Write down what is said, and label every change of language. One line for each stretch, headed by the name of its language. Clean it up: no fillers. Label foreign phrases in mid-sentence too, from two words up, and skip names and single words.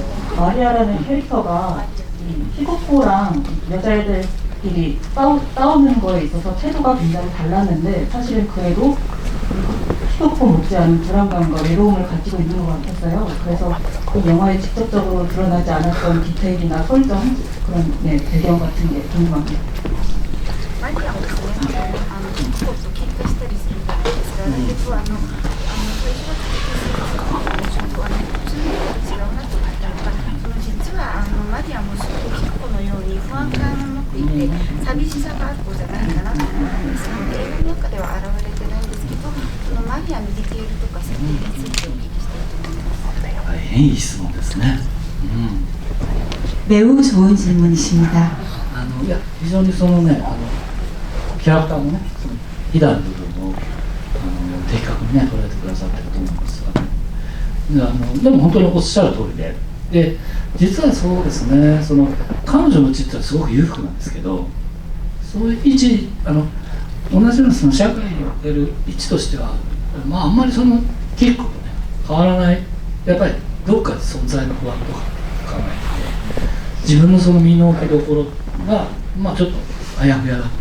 Korean: 마리아라는 캐릭터가 히고코랑 여자애들끼리 싸우는 거에 있어서 태도가 굉장히 달랐는데, 사실은 그래도 히고코 못지않은 불안감과 외로움을 가지고 있는 것 같았어요. 그래서 이 영화에 직접적으로 드러나지 않았던 디테일이나 설정, 그런 배경 같은 게 궁금합니다.
Japanese: マリアもですね、キッコと喧嘩したりするんですが、だけど最初はちょっと普通のと違うなと思ったのが、実はマリアもすごくキッコのように不安感を持っていて、寂しさがある子じゃないかなと思うんですので、映画の中では現れてないんですけど、そのマリアのディテールとか設定についてお聞きしたいと思います。大変いい質問ですね。
Korean: 매우 좋은 질문이십니다.
Japanese: いや、非常にそのね、キャラクターのね、そのヒダの部分を的確にね捉えてくださってると思うんですが、でも本当におっしゃる通りで、実はそうですね、その彼女のうちってすごく裕福なんですけど、そういう位置同じようなその社会における位置としては、あんまりその結構ね変わらない、やっぱりどっかで存在の不安とか考えて、自分のその身の置きどころがちょっとあやふやだと。